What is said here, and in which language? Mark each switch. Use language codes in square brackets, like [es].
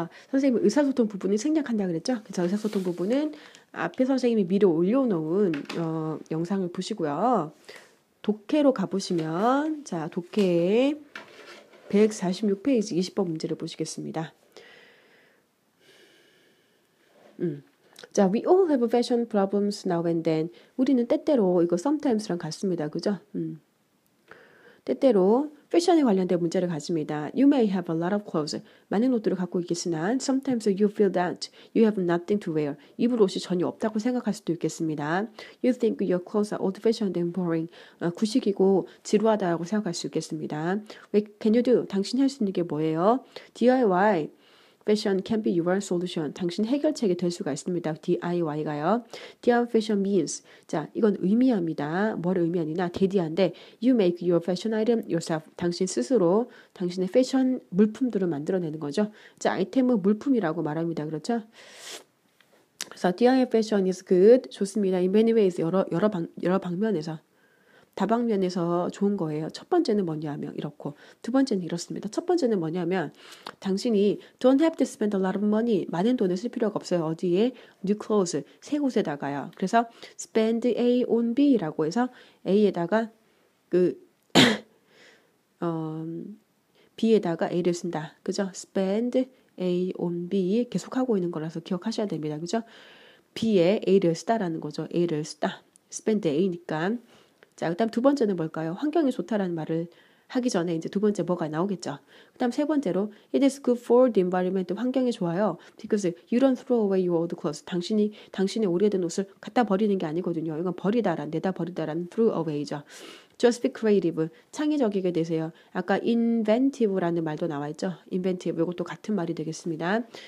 [ko] 선생님 의사소통 부분이 생략한다 그랬죠? 그래서 의사소통 부분은 앞에 선생님이 미리 올려놓은 영상을 보시고요. 독해로 가보시면 자, 독해 146페이지 20번 문제를 보시겠습니다. [en] 자, we all have fashion problems now and then. [ko] 우리는 때때로 이거 sometimes랑 같습니다. 그죠? 때때로 패션에 관련된 문제를 가집니다. [en] You may have a lot of clothes. [ko] 많은 옷들을 갖고 있겠으나 [en] sometimes you feel that you have nothing to wear. [ko] 입을 옷이 전혀 없다고 생각할 수도 있겠습니다. [en] You think your clothes are old-fashioned and boring. [ko] 구식이고 지루하다고 생각할 수 있겠습니다. [en] What can you do? [ko] 당신이 할 수 있는 게 뭐예요? [en] DIY. Fashion can be your solution. [ko] 당신 해결책이 될 수가 있습니다. DIY가요. [en] DIY fashion means. [ko] 자, 이건 의미합니다. 뭐를 의미하느냐? [en] 대디한데 you make your fashion item yourself. [ko] 당신 스스로 당신의 패션 물품들을 만들어내는 거죠. 자, 아이템은 물품이라고 말합니다. 그렇죠? [en] 그래서 DIY fashion is good. [ko] 좋습니다. [en] In many ways. [ko] 여러 방면에서. 다방면에서 좋은 거예요. 첫 번째는 뭐냐면 이렇고 두 번째는 이렇습니다. 첫 번째는 뭐냐면 당신이 [en] don't have to spend a lot of money. [ko] 많은 돈을 쓸 필요가 없어요. 어디에? [en] New clothes. [ko] 새 곳에다가요. 그래서 spend A on B라고 해서 A에다가 B에다가 A를 쓴다. 그죠? spend A on B 계속하고 있는 거라서 기억하셔야 됩니다. 그죠? B에 A를 쓰다라는 거죠. A를 쓰다. spend A니까 자, 그 다음 두 번째는 뭘까요? 환경이 좋다라는 말을 하기 전에 이제 두 번째 뭐가 나오겠죠. 그 다음 세 번째로 [en] it is good for the environment. [ko] 환경이 좋아요. [en] because you don't throw away your old clothes. [ko] 당신의 오래된 옷을 갖다 버리는 게 아니거든요. 이건 내다 버리다라는 throw away죠. [en] just be creative. [ko] 창의적이게 되세요. 아까 inventive라는 말도 나와있죠. [en] inventive. [ko] 이것도 같은 말이 되겠습니다.